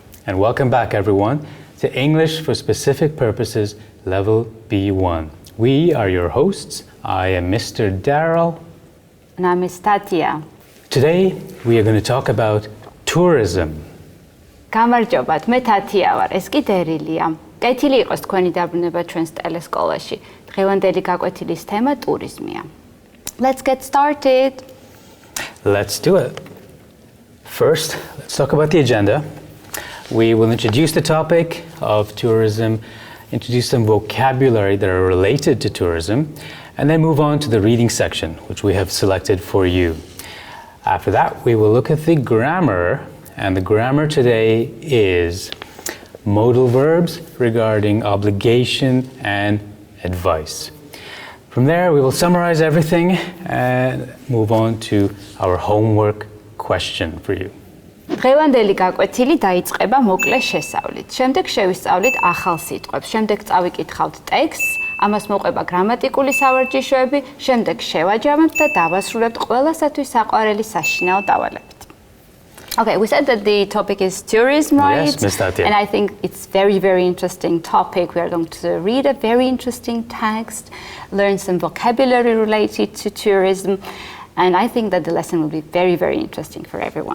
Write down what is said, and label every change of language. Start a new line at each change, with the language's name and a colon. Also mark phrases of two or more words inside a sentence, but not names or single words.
English: and welcome back everyone to English for Specific Purposes Level B1. We are your hosts. I am Mr. Daryl. And I'm Ms. Thათია. Today we are going to talk about tourism.
Georgian: გამარჯობათ, მე თათია ვარ, ეს კი დერილია. კეთილი იყოს თქვენი დაბრუნება ჩვენს ტელესკოლაში. დღევანდელი გაკვეთილის თემა ტურიზმია.
English: Let's get started. Let's do it. First, let's talk about the agenda. We will introduce the topic of tourism, introduce some vocabulary that are related to tourism, and then move on to the reading section, which we have selected for you. After that, we will look at the grammar, and the grammar today is modal verbs regarding obligation and advice. From there, we will summarize everything and move on to our homework question for you.
Georgian: დღევანდელი გაკვეთილი დაიწყება მოკლე შესწავლით. შემდეგ შევისწავლით ახალ სიტყვებს. შემდეგ წავიკითხავთ ტექსტს, ამას მოყვება გრამატიკული სავარჯიშოები, შემდეგ შევაჯამებთ და დავასრულებთ ყველასათვის საყვარელი საშინაო დავალებით.
English: Okay, we said that the topic is tourism, right? Yes, Ms. Thათია. And I think it's very, very interesting topic. We are going to read a very interesting text, learn some vocabulary related to tourism, and I think that the lesson will be very, very interesting for everyone.